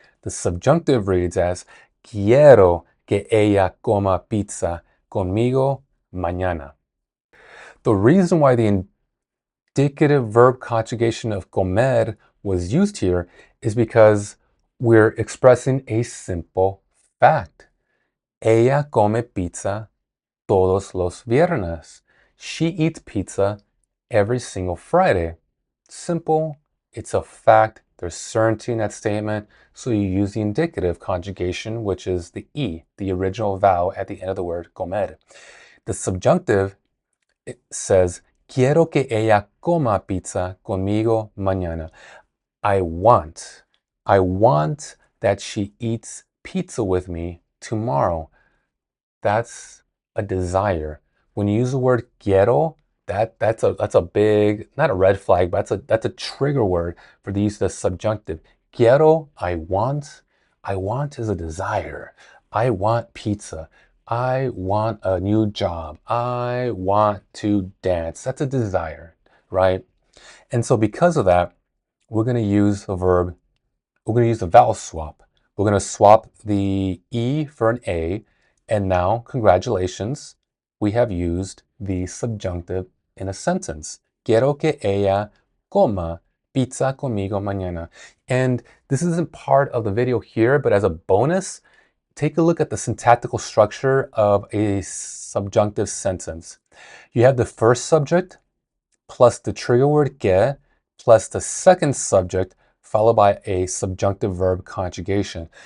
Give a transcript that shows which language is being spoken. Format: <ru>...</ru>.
<en>The subjunctive reads as,</en> <es>Quiero que ella coma pizza conmigo mañana.</es> <en>The reason why the indicative verb conjugation of comer was used here is because we're expressing a simple fact.</en> <es>Ella come pizza todos los viernes.</es> <en>She eats pizza every single Friday. Simple. It's a fact. There's certainty in that statement. So you use the indicative conjugation, which is the E, the original vowel at the end of the word comer. The subjunctive, it says,</en> <es>Quiero que ella coma pizza conmigo mañana.</es> <en>I want that she eats pizza with me tomorrow. That's a desire. When you use the word quiero, that's a big, not a red flag, but that's a trigger word for the use of the subjunctive. Quiero, I want. I want is a desire. I want pizza. I want a new job. I want to dance. That's a desire, right? And so because of that, we're going to use the vowel swap. We're going to swap the E for an A, and now, congratulations, we have used the subjunctive in a sentence.</en> <es>Quiero que ella coma pizza conmigo mañana.</es> <en>And this isn't part of the video here, but as a bonus, take a look at the syntactical structure of a subjunctive sentence. You have the first subject plus the trigger word que plus the second subject followed by a subjunctive verb conjugation.</en>